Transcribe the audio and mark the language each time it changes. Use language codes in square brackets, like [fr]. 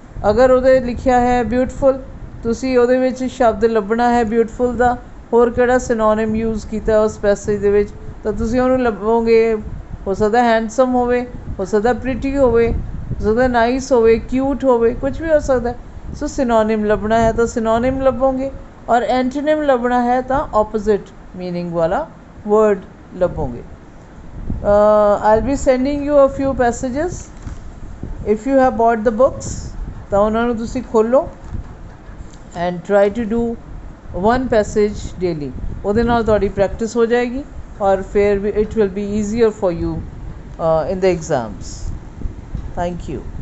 [pa] ਅਗਰ ਉਹਦੇ ਲਿਖਿਆ ਹੈ ਬਿਊਟੀਫੁਲ, ਤੁਸੀਂ ਉਹਦੇ ਵਿੱਚ ਸ਼ਬਦ ਲੱਭਣਾ ਹੈ ਬਿਊਟੀਫੁਲ ਦਾ, ਹੋਰ ਕਿਹੜਾ ਸਿਨੋਨਿਮ ਯੂਜ਼ ਕੀਤਾ ਉਸ ਪੈਸੇਜ ਦੇ ਵਿੱਚ, ਤਾਂ ਤੁਸੀਂ ਉਹਨੂੰ ਲੱਭੋਗੇ। ਹੋ ਸਕਦਾ ਹੈਂਡਸਮ ਹੋਵੇ, ਹੋ ਸਕਦਾ ਪ੍ਰੀਟੀ ਹੋਵੇ, ਹੋ ਸਕਦਾ ਨਾਈਸ ਹੋਵੇ, ਕਿਊਟ ਹੋਵੇ, ਕੁਛ ਵੀ ਹੋ ਸਕਦਾ। ਸੋ ਸਿਨੋਨਿਮ ਲੱਭਣਾ ਹੈ ਤਾਂ ਸਿਨੋਨਿਮ ਲੱਭੋਗੇ, ਔਰ ਐਂਟੋਨਿਮ ਲੱਭਣਾ ਹੈ ਤਾਂ ਆਪੋਜ਼ਿਟ ਮੀਨਿੰਗ ਵਾਲਾ word ਲੱਭੋਗੇ। [en] I'll be sending you a few passages. If you have bought the books, [pa] ਤਾਂ ਉਹਨਾਂ ਨੂੰ ਤੁਸੀਂ ਖੋਲ੍ਹੋ [en] And try to do one passage daily। [pa] ਉਹਦੇ ਨਾਲ ਤੁਹਾਡੀ ਪ੍ਰੈਕਟਿਸ ਹੋ ਜਾਏਗੀ, ਔਰ ਫਿਰ [en] It will be easier for you in the exams। Thank you।